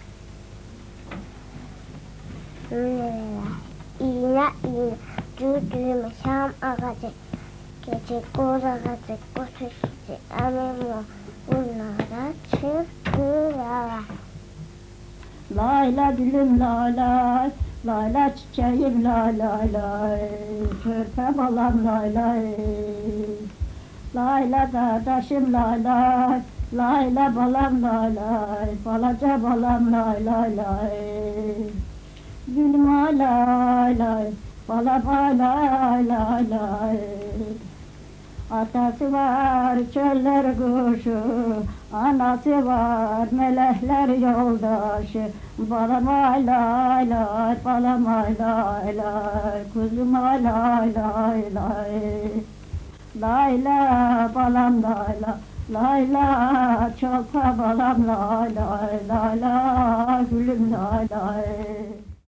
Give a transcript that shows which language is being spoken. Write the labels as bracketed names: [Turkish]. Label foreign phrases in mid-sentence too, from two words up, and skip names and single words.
[Azerbaijani] Belə. İğnə, iğnə, düyməşəm ağacı, keçir qoz ağacı, kutu keçir, əmim oğlu bunlara çıx qırağa. Layla gülüm lay lay, layla çiçeğim lay lay lay, körpe balam lay lay. Layla kardeşim lay lay, layla balam lay lay, balaca balam lay lay lay. Gülüm ay lay lay, balam ay lay lay lay. [Turkish] Atası var çöller kuşu, anası var melekler yoldaşı. [Azerbaijani] Balam ay lay lay, balam ay lay lay, kuzum ay lay lay lay. Layla balam layla, layla çolpa balam lay lay, layla gülüm lay lay.